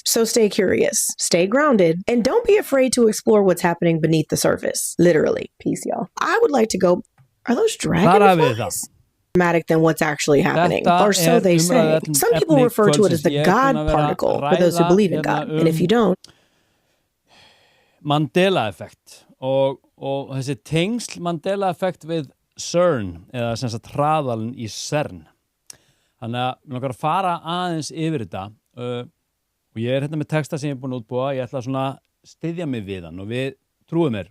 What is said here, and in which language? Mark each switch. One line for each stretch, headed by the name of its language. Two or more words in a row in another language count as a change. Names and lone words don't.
English: So stay curious, stay grounded, and don't be afraid to explore what's happening beneath the surface. Literally. Peace, y'all. I would like to go, are those dragonflies? Dramatic than what's actually happening, or so they say. Some people refer to it as the God particle for those who believe in God, and if you don't.
Icelandic: Mandela-effekt og þessi tengsl Mandela-effekt við CERN, eða sem sagt hraðalinn í CERN. Þannig að við langar að fara aðeins yfir þetta og ég hérna með texta sem ég búin að útbúa. Ég ætla svona að styðja mig við hann, og við trúum mér.